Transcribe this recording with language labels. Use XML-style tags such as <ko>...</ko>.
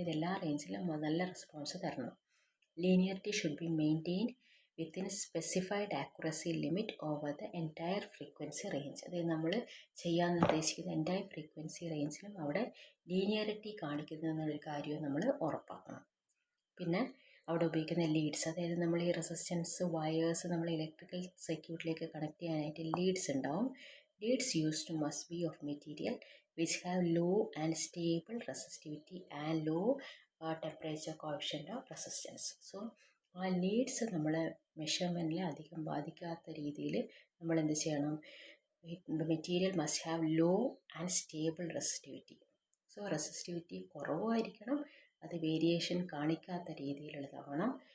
<ml>അതായത് എല്ലാ റേഞ്ചിലും നല്ല റെസ്പോൺസ് തരണം.</ml> <en>Linearity should be maintained within specified accuracy limit over the entire frequency range.</en> <ml>അതായത് നമ്മൾ ചെയ്യാൻ ഉദ്ദേശിക്കുന്ന എൻറ്റയർ ഫ്രീക്വൻസി റേഞ്ചിലും അവിടെ ലീനിയറിറ്റി കാണിക്കുന്നത് എന്നുള്ളൊരു കാര്യവും നമ്മൾ ഉറപ്പാക്കണം. പിന്നെ അവിടെ ഉപയോഗിക്കുന്ന ലീഡ്സ്, അതായത് നമ്മൾ ഈ റെസിസ്റ്റൻസ് വയേഴ്സ് നമ്മൾ ഇലക്ട്രിക്കൽ സർക്യൂട്ടിലേക്ക് കണക്ട് ചെയ്യാനായിട്ട് ലീഡ്സ് ഉണ്ടാവും.</ml> <en>Leads used must be of material which have low and stable resistivity and low temperature coefficient of resistance.</en> <ml>So ആ ലീഡ്സ് നമ്മളെ മെഷർമെൻറ്റിൽ അധികം ബാധിക്കാത്ത രീതിയിൽ നമ്മൾ എന്ത് ചെയ്യണം?</ml> <en>Material must have low and stable resistivity.</en> <ml>So resistivity കുറവായിരിക്കണം, അത് വേരിയേഷൻ കാണിക്കാത്ത രീതിയിലുള്ളതാവണം.</ml>